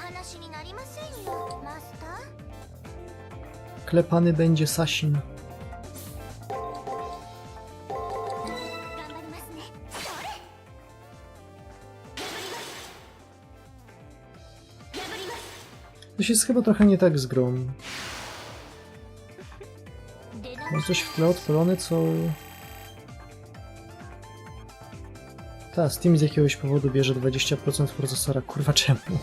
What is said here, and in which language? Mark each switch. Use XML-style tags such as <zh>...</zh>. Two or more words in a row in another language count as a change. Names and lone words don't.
<ja>子になりませんよ、マスター。</ja> <pl>Klepany będzie Sasin.</pl> <ja>頑張りますね。それ。破ります。</ja> <pl>Coś jest chyba trochę nie tak z grą.</pl> <ja>出直</ja> <pl>Mam coś w tle odpalone, co... Ta, Steam z jakiegoś powodu bierze 20% procesora. Kurwa, czemu?</pl>